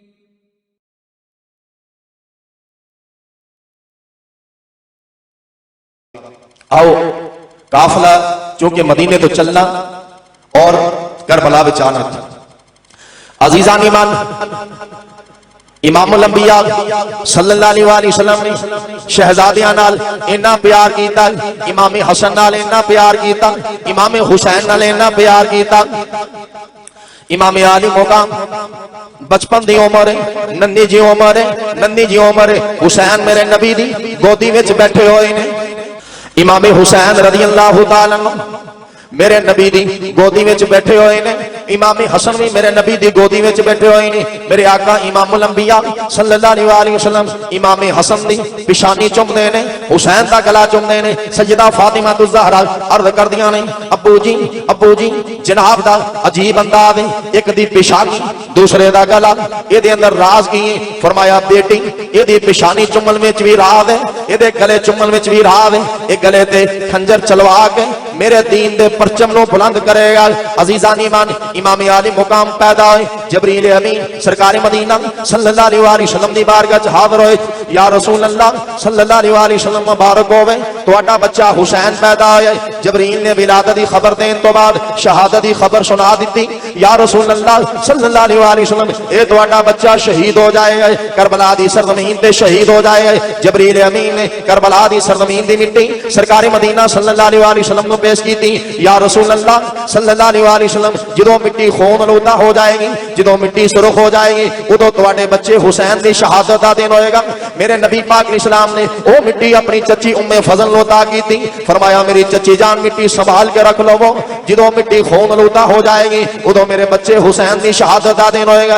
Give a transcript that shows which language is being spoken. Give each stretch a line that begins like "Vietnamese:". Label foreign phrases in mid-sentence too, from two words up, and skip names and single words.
Punjabi: ਆਓ ਕਾਫ਼ਿਲਾ ਚੂੰਕਿ ਮਦੀਨੇ ਤੋਂ ਚੱਲਣਾ ਔਰ ਕਰਬਲਾ ਵਿਚ ਆਉਣਾ। ਅਜ਼ੀਜ਼ਾਨ ਈਮਾਨ,
Arabic: إمام الأنبياء صلى الله عليه وسلم
Punjabi: ਨੇ ਸ਼ਹਿਜ਼ਾਦੀਆਂ ਨਾਲ ਇੰਨਾ ਪਿਆਰ ਕੀਤਾ, ਇਮਾਮ ਹਸਨ ਨਾਲ ਇੰਨਾ ਪਿਆਰ ਕੀਤਾ, ਇਮਾਮ ਹੁਸੈਨ ਨਾਲ ਇੰਨਾ ਪਿਆਰ ਕੀਤਾ। ਇਮਾਮ ਆਲੀ ਮੁਕਾਮ ਬਚਪਨ ਦੀ ਉਮਰ ਹੈ, ਨਿੱਕੀ ਜੀ ਉਮਰ ਹੈ, ਨਿੱਕੀ ਜੀ ਉਮਰ ਹੈ। ਹੁਸੈਨ ਮੇਰੇ ਨਬੀ ਦੀ ਗੋਦੀ ਵਿਚ ਬੈਠੇ ਹੋਏ ਨੇ। ਇਮਾਮ ਹੁਸੈਨ
Arabic: رضي الله تعالى عنه
Punjabi: ਮੇਰੇ ਨਬੀ ਦੀ ਗੋਦੀ ਵਿਚ ਬੈਠੇ ਹੋਏ ਨੇ। ਇਮਾਮ ਹਸਨ ਭੀ ਮੇਰੇ ਨਬੀ ਦੀ ਗੋਦੀ ਵਿਚ ਬੈਠੇ ਹੋਏ ਨੇ। ਮੇਰੇ ਆਕਾ
Arabic: إمام الأنبياء صلى الله عليه وسلم
Punjabi: ਇਮਾਮ ਹਸਨ ਦੀ ਪੇਸ਼ਾਨੀ ਚੁੰਮਦੇ ਨੇ, ਹੁਸੈਨ ਦਾ ਗਲਾ ਚੁੰਮਦੇ ਨੇ। ਸੱਯਦਾ ਫ਼ਾਤਿਮਾ ਤੁਜ਼ ਜ਼ਹਰਾ ਅਰਜ਼ ਕਰਦੀਆਂ ਨੇ, ਅੱਬੂ ਜੀ ਜਨਾਬ ਦਾ ਅਜੀਬ ਅੰਦਾਜ਼ ਹੈ, ਏਕ ਦੀ ਪੇਸ਼ਾਨੀ ਦੂਸਰੇ ਦਾ ਗਲਾ, ਇਹਦੇ ਅੰਦਰ ਰਾਜ਼ ਕੀ ਹੈ। ਫ਼ਰਮਾਇਆ ਬੇਟੀ ਇਹਦੀ ਪੇਸ਼ਾਨੀ ਚੁੰਮਣ ਵਿਚ ਭੀ ਰਾਜ਼ ਹੈ, ਇਹਦੇ ਗਲੇ ਚੁੰਮਣ ਵਿਚ ਭੀ ਰਾਜ਼ ਹੈ। ਇਹ ਗਲੇ ਤੇ ਖ਼ੰਜਰ ਚਲਵਾ ਕੇ ਮੇਰੇ ਦੀਨ ਦੇ ਪਰਚਮ ਨੂੰ ਬੁਲੰਦ ਕਰੇਗਾ। ਅਜ਼ੀਜ਼ਾਨ ਈਮਾਨ, ਇਮਾਮ ਆਲੀ ਮੁਕਾਮ ਪੈਦਾ ਹੋਏ, ਜਬਰੀਲ ਅਮੀਨ ਸਰਕਾਰ ਮਦੀਨਾ
Arabic: صلى الله عليه وسلم
Punjabi: ਦੀ ਬਾਰਗਾਹ ਚ ਹਾਜ਼ਰ ਹੋਏ।
Arabic: يا رسول الله صلى الله عليه وسلم
Punjabi: ਮੁਬਾਰਕ ਹੋਵੇ, ਤੁਹਾਡਾ ਬੱਚਾ ਹੁਸੈਨ ਪੈਦਾ ਹੋਇਆ। ਜਬਰੀਲ ਨੇ ਵਿਲਾਦਤ ਦੀ ਖ਼ਬਰ ਦੇਣੇ ਤੋਂ ਬਾਅਦ ਸ਼ਹਾਦਤ ਦੀ ਖ਼ਬਰ ਸੁਣਾ ਦੀ।
Arabic: يا رسول الله صلى الله عليه وسلم
Punjabi: ਏ ਤੁਹਾਡਾ ਬੱਚਾ ਸ਼ਹੀਦ ਹੋ ਜਾਏਗਾ, ਕਰਬਲਾ ਦੀ ਸਰਜ਼ਮੀਨ ਪੇ ਸ਼ਹੀਦ ਹੋ ਜਾਏਗਾ। ਜਬਰੀਲ ਅਮੀਨ ਨੇ ਕਰਬਲਾ ਦੀ ਸਰਜ਼ਮੀਨ ਦੀ ਮਿੱਟੀ ਸਰਕਾਰ ਮਦੀਨਾ
Arabic: صلى الله عليه وسلم
Punjabi: ਕੋ ਪੇਸ਼ ਕੀ।
Arabic: يا رسول الله صلى الله عليه وسلم
Punjabi: ਜਦੋਂ ਮਿੱਟੀ ਖ਼ੂਨ ਆਲੂਦਾ ਹੋ ਜਾਏਗੀ, ਜਦੋਂ ਮਿੱਟੀ ਸੁਰਖ਼ ਹੋ ਜਾਏਗੀ, ਉਦੋਂ ਤੁਹਾਡੇ ਬੱਚੇ ਹੁਸੈਨ ਦੀ ਸ਼ਹਾਦਤ ਦਾ ਦਿਨ ਹੋਏਗਾ। ਮੇਰੇ ਨਬੀ ਪਾਕ ਇਸਲਾਮ ਨੇ ਓ ਮਿੱਟੀ ਅਪਣੀ ਚਚੀ ਉੱਮੇ ਫ਼ਜ਼ਲ ਨੂੰ ਅਤਾ ਕੀ ਥੀ। ਫ਼ਰਮਾਇਆ ਮੇਰੀ ਚਚੀ ਜਾਨ ਮਿੱਟੀ ਸੰਭਾਲ ਕੇ ਰੱਖ ਲੋ, ਜਦੋਂ ਮਿੱਟੀ ਖ਼ੂਨ ਆਲੂਦਾ ਹੋ ਜਾਏਗੀ ਉਦੋਂ ਮੇਰੇ ਬੱਚੇ ਹੁਸੈਨ ਦੀ ਸ਼ਹਾਦਤ ਦਾ ਦਿਨ ਹੋਏਗਾ।